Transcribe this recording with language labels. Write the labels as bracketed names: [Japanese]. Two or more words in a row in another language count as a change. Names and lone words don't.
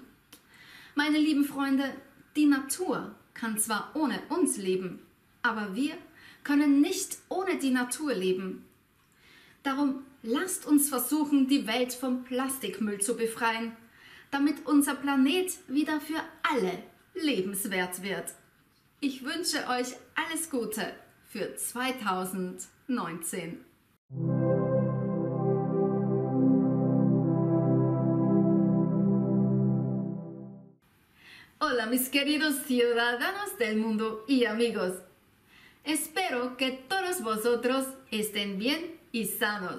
[German] Meine lieben Freunde, die Natur kann zwar ohne uns leben, aber wir können nicht ohne die Natur leben. Darum lasst uns versuchen, die Welt vom Plastikmüll zu befreien, damit unser Planet wieder für alle lebenswert wird. Ich wünsche euch alles Gute für 2019. [Spanish] Hola mis queridos ciudadanos del mundo y amigos. Espero que todos vosotros estén bien y sanos.